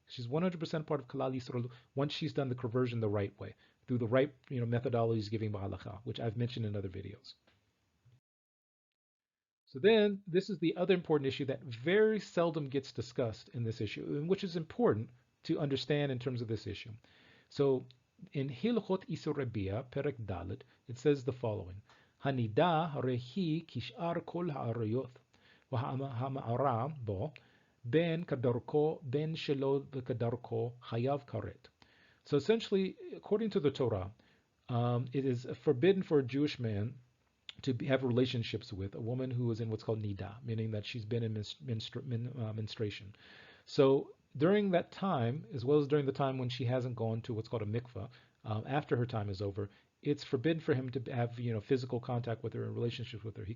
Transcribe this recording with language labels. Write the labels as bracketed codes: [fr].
[en] She's 100% part of Kalal Yisrael once she's done the conversion the right way, through the right methodologies giving ba'alacha, which I've mentioned in other videos. So then, this is the other important issue that very seldom gets discussed in this issue, and which is important to understand in terms of this issue. So in Hilchot Isur Rabia, Perek Dalet, it says the following. [he] הנידה הרי היא כשאר כל העריות והמערה בו, בין כדרכו, בין שלא כדרכו, חייב כרת. [en] So essentially, according to the Torah, it is forbidden for a Jewish man to have relationships with a woman who is in what's called nida, meaning that she's been in menstruation. So during that time, as well as during the time when she hasn't gone to what's called a mikvah, after her time is over, it's forbidden for him to have physical contact with her and relationships with her.